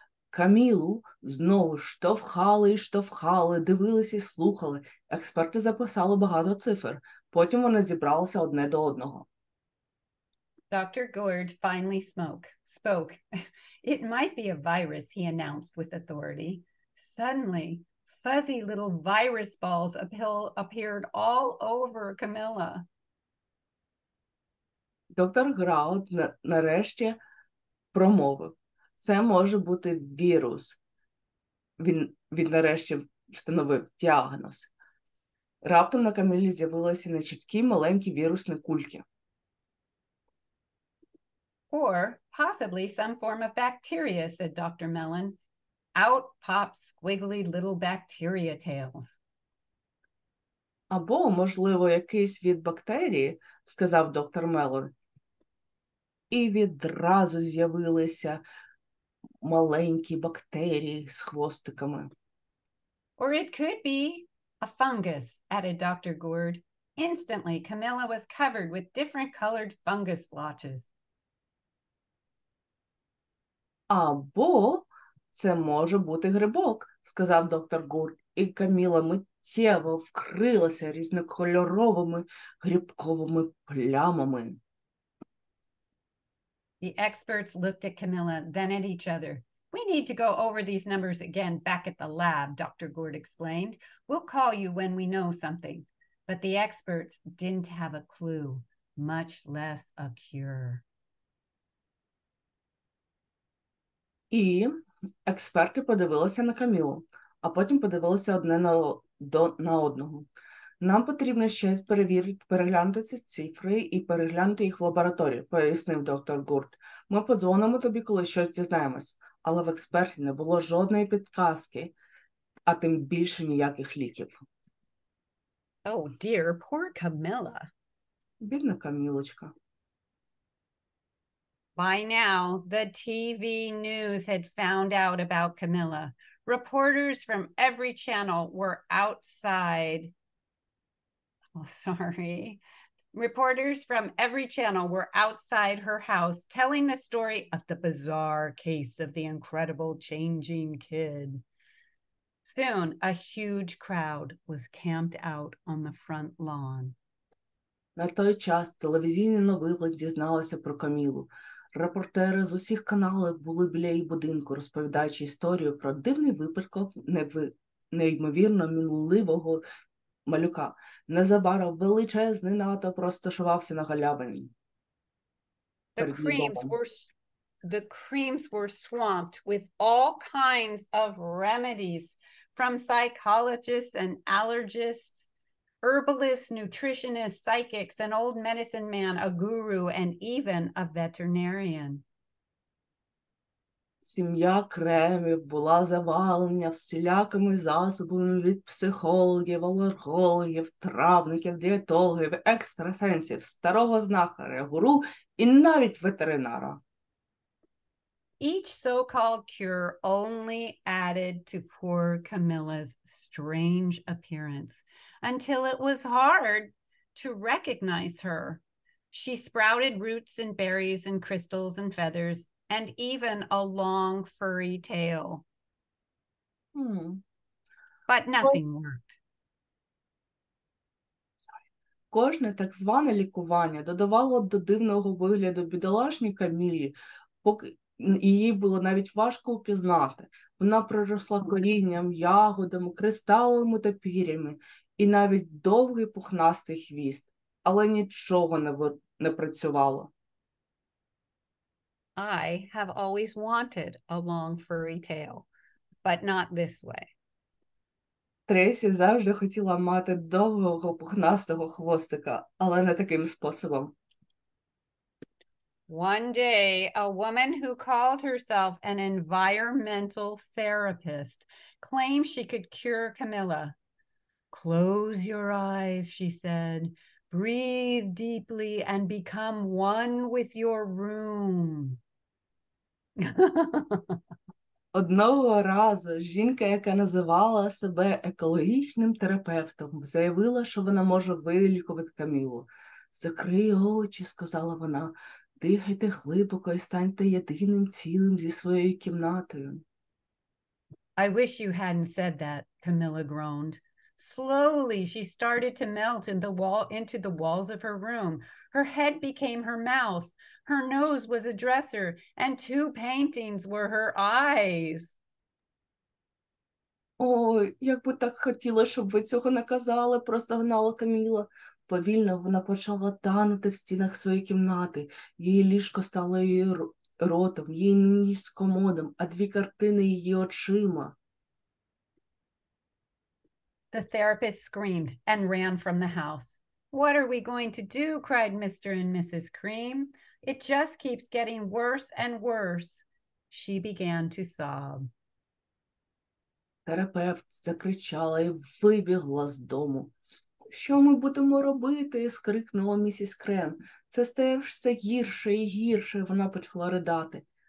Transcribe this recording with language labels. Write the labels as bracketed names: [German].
[Ukrainian] Камілу знову штовхали і штовхали, дивилися і слухали. Експерти записали багато цифр. Потім вони зібралися одне до одного. [English] Dr. Gourd finally spoke. It might be a virus, he announced with authority. Suddenly, fuzzy little virus balls appeared all over Camilla. [Ukrainian] Доктор Грауд нарешті промовив. Це може бути вірус. Він нарешті встановив діагноз. Раптом на Камілі з'явилися нечіткі маленькі вірусні кульки. [English] Or possibly some form of bacteria, said Dr. Mellon. Out popped squiggly little bacteria tails. [Ukrainian] Або, можливо, якийсь від бактерії, сказав доктор Меллон. І відразу з'явилися маленькі бактерії з хвостиками. [English] Or it could be a fungus, added Dr. Gourd. Instantly, Camilla was covered with different colored fungus blotches. [Ukrainian] Або це може бути грибок, сказав доктор Гурд, і Каміла миттєво вкрилася різнокольоровими грибковими плямами. [English] The experts looked at Camilla, then at each other. We need to go over these numbers again back at the lab, Dr. Gourd explained. We'll call you when we know something. But the experts didn't have a clue, much less a cure. [Ukrainian] І експерти подивилися на Камілу, а потім подивилися одне на одного. Нам потрібно ще переглянути ці цифри і переглянути їх в лабораторії, пояснив доктор Гурд. Ми подзвонимо тобі, коли щось дізнаємось. Але в експерті не було жодної підказки, а тим більше ніяких ліків. [English] Oh dear, poor Camilla. [Ukrainian] Бідна Камілочка. [English] By now, the TV news had found out about Camilla. Reporters from every channel were outside. Oh, sorry. Reporters from every channel were outside her house telling the story of the bizarre case of the incredible changing kid. Soon, a huge crowd was camped out on the front lawn. [Ukrainian] На той час телевізійні новини дізналися про Камілу. Репортери з усіх каналів були біля її будинку, розповідаючи історію про дивний випадок неймовірно мінливого малюка. Незабаром величезний натовп розташувався на галявині. [English] The creams were swamped with all kinds of remedies from psychologists and allergists, herbalists, nutritionists, psychics, an old medicine man, a guru, and even a veterinarian. [Ukrainian] Сім'я Кремів була завалена всілякими засобами від психологів, алергологів, травників, дієтологів, екстрасенсів, старого знахаря, гуру і навіть ветеринара. [English] Each so-called cure only added to poor Camilla's strange appearance until it was hard to recognize her. She sprouted roots and berries and crystals and feathers and even a long furry tail. But nothing worked. [Ukrainian] Кожне так зване лікування додавало до дивного вигляду бідолашній Камілі, поки її було навіть важко упізнати. Вона проросла корінням, ягодами, кристалами та пірями і навіть довгий пухнастий хвіст, але нічого не працювало. [English] I have always wanted a long furry tail, but not this way. [Ukrainian] Трейсі завжди хотіла мати довгого пухнастого хвостика, але не таким способом. [English] One day, a woman who called herself an environmental therapist claimed she could cure Camilla. Close your eyes, she said. Breathe deeply and become one with your room. [Ukrainian] Одного разу жінка, яка називала себе екологічним терапевтом, заявила, що вона може вилікувати Камілу. «Закрий очі», – сказала вона, – «дихайте глибоко і станьте єдиним цілим зі своєю кімнатою». [English] I wish you hadn't said that, Camilla groaned. Slowly, she started to melt into the walls of her room. Her head became her mouth. Her nose was a dresser, and 2 paintings were her eyes. [Ukrainian] «Ой, як би так хотіла, щоб ви цього не казали», – простогнала Каміла. Повільно вона почала танути в стінах своєї кімнати. Її ліжко стало її ротом, її ніс комодом, а 2 картини її очима. [English] The therapist screamed and ran from the house. What are we going to do? Cried Mr. and Mrs. Cream. It just keeps getting worse and worse. She began to sob. [Ukrainian] Терапевт закричала і вибігла з дому. «Що ми будемо робити?» – скрикнула місіс Крем. «Це стає все гірше і гірше», – вона почала ридати.